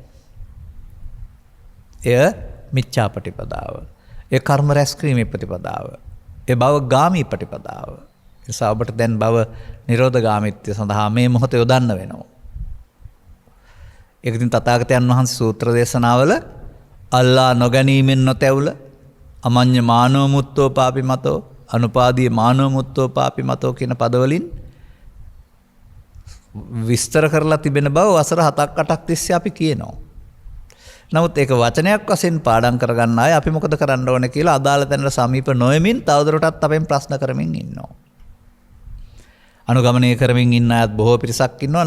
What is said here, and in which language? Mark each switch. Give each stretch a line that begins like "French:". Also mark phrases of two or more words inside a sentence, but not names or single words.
Sinhala: එය මිච්ඡා ප්‍රතිපදාව. ඒ කර්ම රැස් කිරීමේ ප්‍රතිපදාව. ඒ භව ගාමී ප්‍රතිපදාව. ඒ නිසා ඔබට දැන් භව නිරෝධ ගාමීත්වය සඳහා මේ මොහොත යොදන්න වෙනවා. ඒක ඉතින් තථාගතයන් වහන්සේ සූත්‍ර දේශනාවල අල්ලා නොගැනීමෙන් නොතැවුල
Pali: අමඤ්ඤ මානෝ මුත්තෝ පාපි මතෝ අනුපාදී මානෝ මුත්තෝ පාපි මතෝ
Sinhala: කියන පදවලින් විස්තර කරලා තිබෙන බව වසර 7-8ක් තිස්සේ අපි කියනවා. නමුත් ඒක වචනයක් වශයෙන් පාඩම් කරගන්න අය අපි මොකද කරන්න ඕනේ කියලා අදාළ තැනට සමීප නොෙමින් තවදුරටත් අපෙන් ප්‍රශ්න කරමින් ඉන්නවා. අනුගමනය කරමින් ඉන්න අයත් බොහෝ පිරිසක් ඉන්නවා.